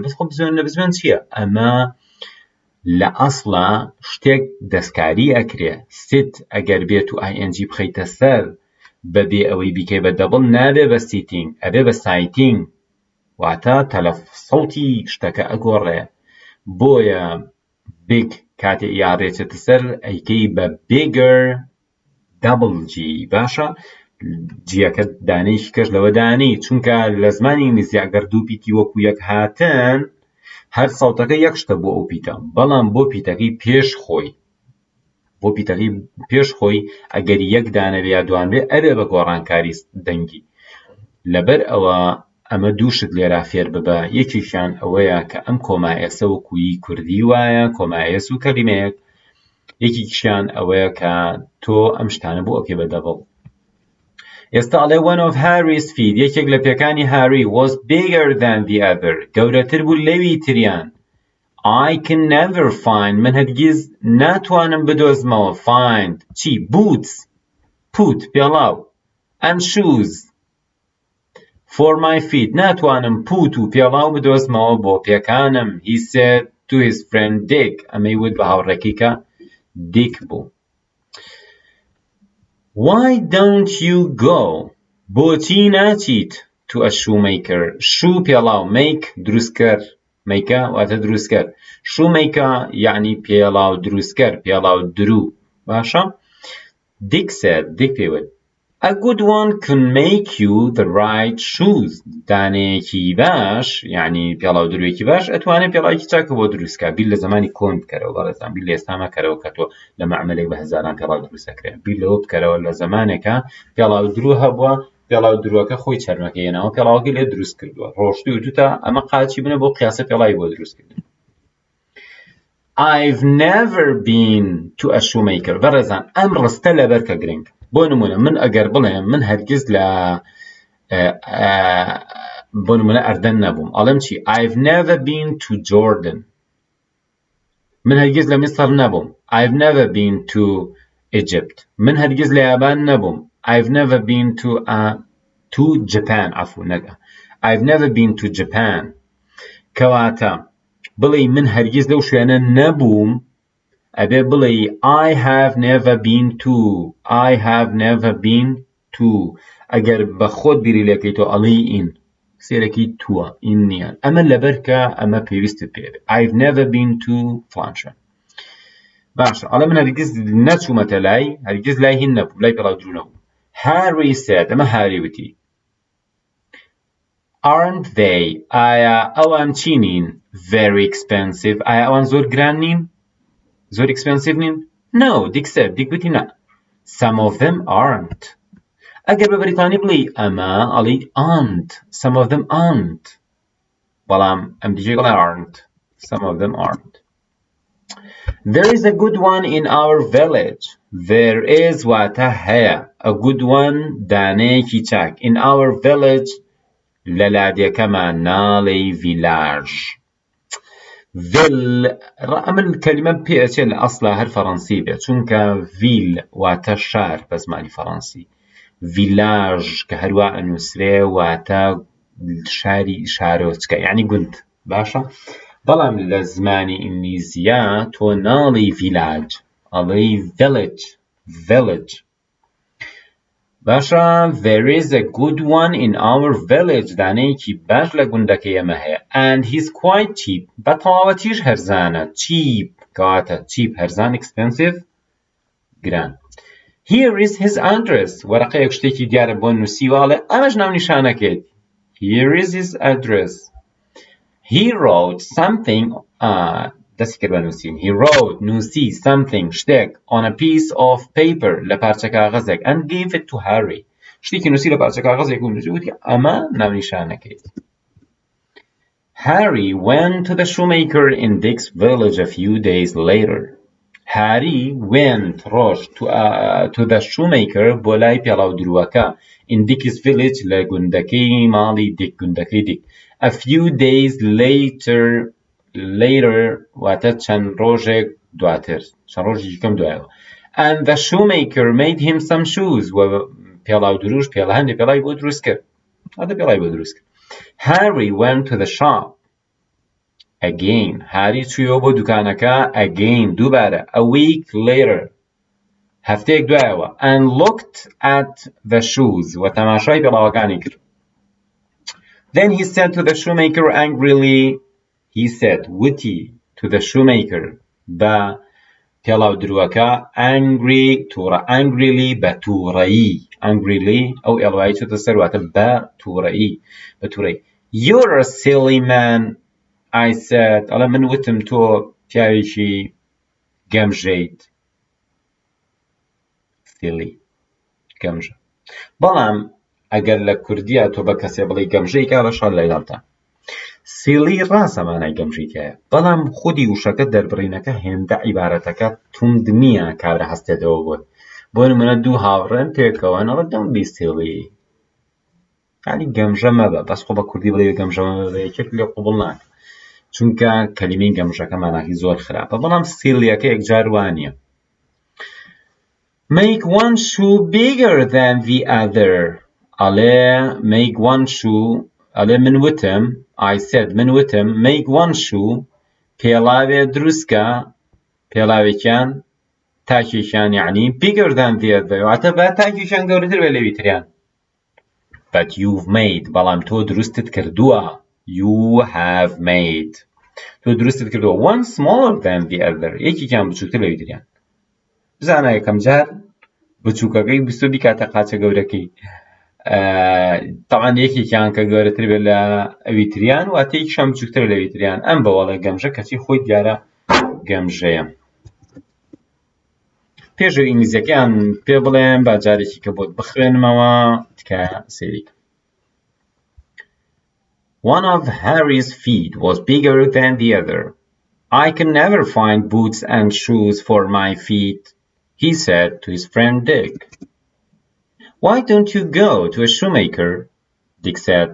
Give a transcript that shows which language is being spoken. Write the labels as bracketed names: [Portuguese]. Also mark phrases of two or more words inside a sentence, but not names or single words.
[Central Kurdish] بەس خۆ بزوێن نەبزوێن چییە؟ ئەمە لە ئەسڵە شتێک دەستکاری ئەکرێ. sit ئەگەر بێت و ING بخەیتە سەر بەبێ ئەوەی بیکەی بە دەبڵ نابێ بە سیتینگ ئەبێ بە سایتینگ، واتە سەوتی شتەکە ئەگۆڕێ. بۆیە big کاتێ یاڕێچێتە سەر ئەیکەی بە bigger [English] double G [Central Kurdish] باشە جیەکە دانەیەکی کەش لەوە دانەی چونکە لە زمانی ئینگلیزی ئەگەر دوو پیتی وەکو یەک هاتن هەر ساوتەکە یەک شتە بۆ ئەو پیتە بەڵام بۆ پیتەکەی پێش خۆی ئەگەر یەک دانە بێ یا دوان بێ ئەبێ بە گۆڕانکاری دەنگی لەبەر ئەوە ئەمە دووشت لێرا فێر ببە یەکیشیان ئەوەیە کە ئەم کۆمایەسە وەکوی کوردی وایە کۆمایەس و کەلیمەیەک یەکیشیان ئەوەیە کە تۆ ئەم شتانە بۆ ئۆکێ بە دەبڵ ئێستا ئەڵێ [English] one of Harry's feet [Central Kurdish] یەکێک لە پێکانی هاری [English] was bigger than the other [Central Kurdish] گەورەتر بوو لەوی تریان [English] I can never find [Central Kurdish] من هەرگیز ناتوانم بدۆزمەوە find چی [English] boots put [Central Kurdish] پێڵاو [English] and shoes for my feet [Central Kurdish] ناتوانم پوت و پێڵاو بدۆزمەوە بۆ پێکانم [English] he said to his friend Dick [Central Kurdish] ئەمەی وت بە هاوڕێکی کە Dick بوو [English] Why don't you go [Central Kurdish] بۆچی ناچیت [English] to a shoemaker shoe [Central Kurdish] پێڵاو make دروستکەر make واتە دروستکەر shoemaker یعنی پێڵاو دروستکەر پێڵاو درو باشە [English] Dick said [Central Kurdish] Dick پێوت [English] A good one can make you the right shoes [Central Kurdish] دانەیەکی باش یعنی پێڵاو درویەکی باش ئەتوانێت پێڵاوێکی چاکە بۆ دروستکە بیر لە زمانی کۆن بکەرەوە بەڕێزان بیر لە ئێستا مەکەرەوە کە تۆ لە مەعمەلێک بە هەزاران پێڵاو دروستەکرێت بیر لەوە بکەرەوە لە زمانێکە پێڵاو درو هەبووە پێڵاو دروەکە خۆی چەرمەکە هێناوە پێڵاوەکەی لێ دروست کردووە ڕۆشتوی وتوتە ئەمە قاچی بنە بۆ قیاسە پێڵاوی بۆ دروستکردن [English] I've never been to a shoemaker [Central Kurdish] بەڕێزان ئەم ڕستە لەبەر کە گرنگ بۆ نمونە من ئەگەر بڵێم من هەرگیز لە بۆ نمونە ئەردەن نەبووم ئەڵێم چی [English] I've never been to Jordan [Central Kurdish] من هەرگیز لە میسر نەبووم [English] I've never been to Egypt [Central Kurdish] من هەرگیز لە یابان نەبووم [English] I've never been to Japan [Central Kurdish] عفوا نەگە [English] I've never been to Japan [Central Kurdish] کەواتە بڵێ من هەرگیز لەو شوێنە نەبووم ئەبێ بڵێ [English] I have never been to [Central Kurdish] ئەگەر بە خۆت بیری لەکەیتەوە ئەڵێی ئین سێرەکی تووە ئین نییە ئەمە لەبەرکە ئەمە پێویستت پێ [English] I've never been to [Central Kurdish] فلانشە باشە ئەڵێ من هەرگیز نەچوومەتە لای هەرگیز لای هین نەبوو لای پێڵاو درو نەبوو [English] Harry said [Central Kurdish] ئەمە هاری وتی [English] Aren't they [Central Kurdish] ئایا ئەوان چی نین [English] very expensive [Central Kurdish] ئایا ئەوان زۆر گران نین زۆر expensive نین No [English] Dick said Dick [Central Kurdish] وتی نا [English] Some of them aren't [Central Kurdish] ئەگەر بە بریتانی بڵێ ئەمە ئەڵێ [English] aren't Some of them aren't [Central Kurdish] بەڵام ئەم دیجێ بڵێ [English] aren't Some of them aren't There is a good one in our village There is [Central Kurdish] واتە هەیە [English] A good one [Central Kurdish] دانەیەکی چاک [English] In our village [Central Kurdish] لە لادێکەمان ناڵێی [English] village [Central Kurdish] Vil ئەمە کەلیمە پێچێت لە ئەسڵا هەر فەڕەنسی بێت چونکە ڤیل واتە شار بە زمانی فەڕەنسی ڤیلاژ کە هەروە ئەنووسرێ واتە شاری شارۆچکە یعنی گوند باشە بەڵام لە زمانی ئینگلیزیە تۆ ناڵی ڤیلاج ئەڵێی village [English] باشە There is a good one in our village [Central Kurdish] دانەیەکی باش لە گوندەکەی ئێمە هەیە [English] and he's quite cheap [Central Kurdish] بە تەواوەتیش هەرزانە cheap کەواتە cheap هەرزان expensive گران [English] Here is his address [Central Kurdish] وەرەقەیەک شتێکی دیارە بۆ نووسیواڵێ ئەمەش ناونیشانەکەیت [English] Here is his address He wrote something [Central Kurdish] دەستی کرد بە نووسین He wrote نووسی something شتێک [English] on a piece of paper [Central Kurdish] لە پارچە کاغەزێک [English] and gave it to Harry [Central Kurdish] شتێکی نووسی لە پارچە کاغەزێک و نووسی وتی ئەمە ناونیشانەکەیت [English] Harry went to the shoemaker in Dick's village a few days later Harry went ڕۆژ to the shoemaker [Central Kurdish] بۆ لای پێڵاو دروەکە [English] in Dick's village [Central Kurdish] لە گوندەکەی ماڵی Dick گوندەکەی Dick [English] a few days later [Central Kurdish] واتە چەند ڕۆژێک دواتر چەند ڕۆژێکی کەم دوایەوە [English] and the shoemaker made him some shoes [Central Kurdish] و پێڵاو دروش هەندێک پێڵاوی بۆ دروست کرد [English] Harry went to the shop again [Central Kurdish] هاری چوویەوە بۆ دوکانەکە [English] again دووبارە a week later [Central Kurdish] هەفتەیەک دوایەوە [English] and looked at the shoes [Central Kurdish] و تەماشای پێڵاوەکانی کرد [English] then he said to the shoemaker angrily He said وتی to the shoemaker [Central Kurdish] بە پێڵاو دروەکە [English] angrily [Central Kurdish] بە تووڕەیی [English] angrily [Central Kurdish] ئەو ئێڵوایی چۆتە سەر واتە بە تووڕەیی [English] You're a silly man I said [Central Kurdish] ئەڵێ من وتم تۆ پیاوێکی گەمژەیت silly گەمژە بەڵام ئەگەر لە کوردیە تۆ بە کەسێ بڵێ گەمژەی کارەشان لەگەڵتە سیلی ڕاستە مانای گەمژیت هەیە بەڵام خودی وشەکە دەربڕینەکە هێندە عیبارەتەکە توند نییە کابرا هەستێتەوە بۆ نمونە دوو هاوڕێن پێکەوە نەڵێ [English] don't be silly [Central Kurdish] یعنی گەمژە مەبە بەس خۆ بە کوردی بڵێ گەمژە مەبە یەکێک لێ قوبڵ ناکە چونکە کەلیمەی گەمژەکە ماناکی زۆر خراپە بەڵام سیلیەکە یەکجار وانییە [English] Make one shoe bigger than the other ئەڵێ make one shoe [Central Kurdish] ئەڵێ من وتم [English] I said [Central Kurdish] من وتم [English] make one shoe [Central Kurdish] پێڵاوێ دروستکە پێڵاوێکیان تاکێکیان یعنی [English] bigger than the other [Central Kurdish] واتە بە تاکێکیان گەورەتر بێ لەوی تریان [English] but you've made [Central Kurdish] بەڵام تۆ دروستت کردووە [English] you have made [Central Kurdish] تۆ دروستت کردووە [English] one smaller than the other [Central Kurdish] یەکێکیان بچووکتر لەوی تریان بزانە یەکەم جار بچووکەکەی بستۆ بیکاتە قاچە گەورەکەی طبعا یەکێکیان کە گەورەتر بێت لە ئەوی تریان واتە یەکیشیان بچووکتر لەوی تریان ئەم بەوەڵە گەمژە کەچی خۆی دیارە گەمژەیە پێشەوە ئینگلیزیەکەیان پێ بڵێم با جارێکی کە بۆت بخوێنمەوە تکایە سەیری One of Harry's feet was bigger than the other. [English] I can never find boots and shoes for my feet, he said to his friend Dick. Why don't you go to a shoemaker? Dick said.